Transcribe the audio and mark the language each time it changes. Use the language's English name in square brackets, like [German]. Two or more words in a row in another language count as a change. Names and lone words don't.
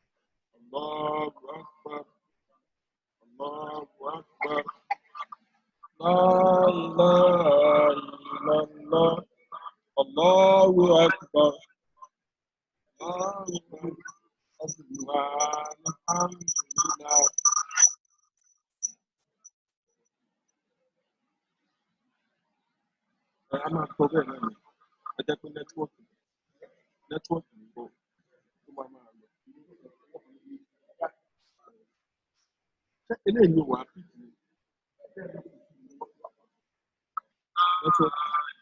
[Arabic] الله أكبر، الله أكبر. لا إله إلا الله الله أكبر الله أكبر الحمد لله. [Yoruba] A máa kọ bẹ́ẹ̀ náà ni ẹ jẹ́ pé nẹ́tíwọ́ọ̀kì ń bọ̀ tó máa lọ. Ṣé eléyìí ni wàá pìtì nẹ́tíwọ́ọ̀kì?